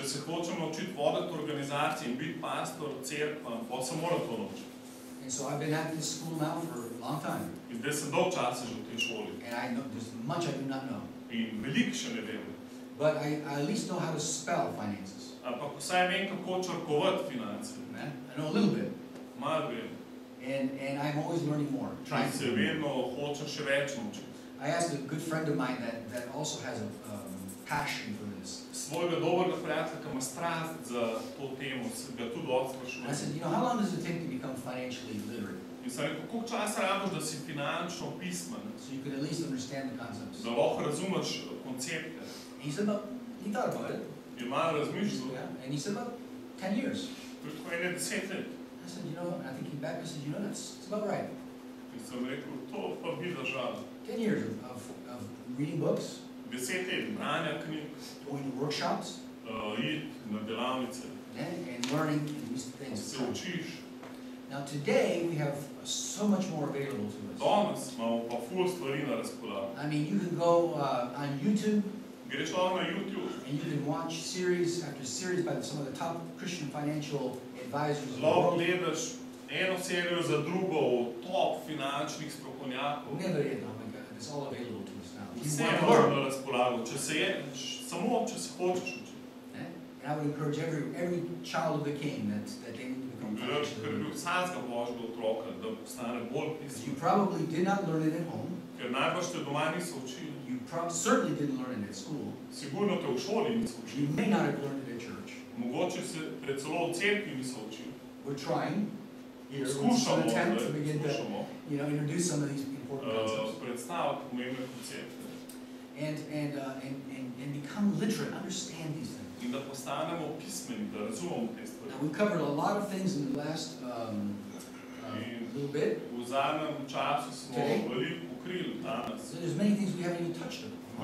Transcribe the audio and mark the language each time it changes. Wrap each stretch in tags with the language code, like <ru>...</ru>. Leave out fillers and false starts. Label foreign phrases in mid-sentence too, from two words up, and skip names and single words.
<sl>Če se hočem naučiti voditi organizacije in biti pastor cerkva, pa se moram to naučiti.</sl> <en>And so I've been at this school now for a long time.</en> <sl>In zdaj sem dolg časa že v tej šoli.</sl> <en>And I know there's much I do not know.</en> <sl>In veliko še ne vem.</sl> <en>But I at least know how to spell finances.</en> <sl>Ampak vsaj vem, kako črkovati finance.</sl> <en>Amen? I know a little bit.</en> <sl>Malo vem.</sl> <en>And I'm always learning more.</en> <sl>In se vedno hočem še več naučiti.</sl> <en>I asked a good friend of mine that also has a passion for this.</en> <sl>Svojega dobrega prijatelja, ki ima strast za to temo, se ga tudi odsprašujem.</sl> <en>I said, how long does it take to become financially literate?</en> <sl>In sem rekel, koliko časa rabiš, da si finančno pismen,</sl> <en>So you can at least understand the concepts.</en> <sl>da lahko razumeš koncepte.</sl> <en>And he said, he thought about it.</en> <sl>Je malo razmišljal.</sl> <en>Yeah. And he said, about 10 years.</en> <sl>Tako je 10 let.</sl> <en>I said, I think he back, I said, it's about right.</en> <sl>In sem rekel, to pa bi držalo.</sl> <en>10 years of reading books,</en> <sl>10 let branja knjig,</sl> <en>going to workshops,</en> <sl>iti na delavnice,</sl> <en>and learning these things.</en> <sl>se učiš.</sl> <en>Now today we have so much more available to us.</en> <sl>Danes imamo pa ful stvari na razpolago.</sl> <en>I mean, you can go on YouTube</en> <sl>Greš lahko na YouTube,</sl> <en>and you can watch series after series by some of the top Christian financial advisors in the</en> <sl>lahko</sl> <en>world.</en> <sl>gledaš eno serijo za drugo od top finančnih strokovnjakov.</sl> <en>Never yet, oh my God, it's all available to us now. You</en> <sl>Vse</sl> <en>want to</en> <sl>imamo</sl> <en>learn.</en> <sl>na razpolago, samo če se hočeš učiti.</sl> <en>And I would encourage every child of the King that they need to become financially literate.</en> <sl>Vsakega božjega otroka, da postane bolj</sl> <en>You</en> <sl>pismen.</sl> <en>probably did not learn it at home.</en> <sl>Ker najbrž te doma niso učili.</sl> <en>You certainly didn't learn it at school.</en> <sl>Sigurno te v šoli niso</sl> <en>You</en> <sl>učili.</sl> <en>may not have learned it at church.</en> <sl>Mogoče se celo v cerkvi niso učili.</sl> <en>We're trying here. It's</en> <sl>Skušamo,</sl> <en>an attempt to begin to,</en> <sl>skušamo</sl> <en>introduce some of these important concepts</en> <sl>predstaviti pomembne koncepte.</sl> <en>and become literate, understand these things.</en> <sl>In da postanemo pismeni, da razumemo te stvari.</sl> <en>Now, we've covered a lot of things in the last little bit.</en> <sl>V zadnjem času smo</sl> <en>Today?</en> <sl>veliko pokrili danes.</sl> <en>So there's many things we haven't even touched on.</en>